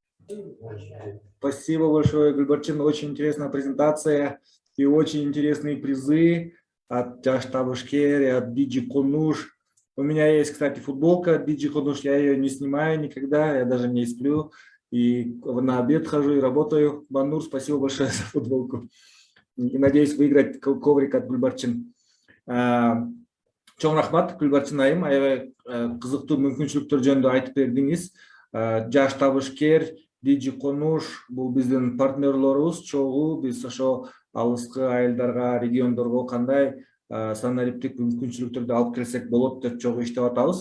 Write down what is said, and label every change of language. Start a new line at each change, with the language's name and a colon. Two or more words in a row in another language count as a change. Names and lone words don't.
Russian: Спасибо большое, Гульбарчин. Очень интересная презентация и очень интересные призы от Жаштабышкер и от Дигюконуш. У меня есть, кстати, футболка от Дигюконуш. Я ее не снимаю никогда, я даже не сплю. И на обед хожу и работаю. Банур, спасибо большое за футболку. И надеюсь выиграть коврик от Гульбарчин.
Kyrgyz: Чоң рахмат, Гүлбарчин айым, аябай кызыктуу мүмкүнчүлүктөр жөнүндө айтып бердиңиз. Жаштабышкер, Дигюконуш бул биздин партнерлорубуз чогуу. Биз ошо алыскы айылдарга, региондорго кандай санариптик мүмкүнчүлүктөрдү алып келсек болот деп чогуу иштеп атабыз.